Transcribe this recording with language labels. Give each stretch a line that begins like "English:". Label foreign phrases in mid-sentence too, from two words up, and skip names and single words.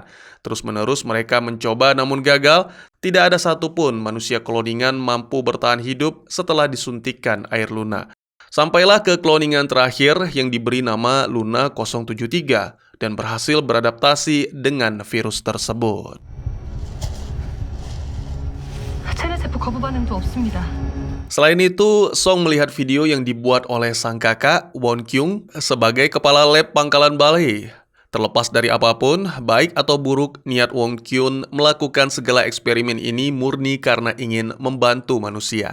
Indonesian: Terus-menerus mereka mencoba namun gagal. Tidak ada satupun manusia kloningan mampu bertahan hidup setelah disuntikkan air Luna. Sampailah ke kloningan terakhir yang diberi nama Luna 073 dan berhasil beradaptasi dengan virus tersebut.
Korean: 체내세포 거부 반응도 없습니다.
Indonesian: Selain itu, Song melihat video yang dibuat oleh sang kakak, Won Kyung, sebagai kepala lab pangkalan Balhae. Terlepas dari apapun, baik atau buruk, niat Won Kyung melakukan segala eksperimen ini murni karena ingin membantu manusia.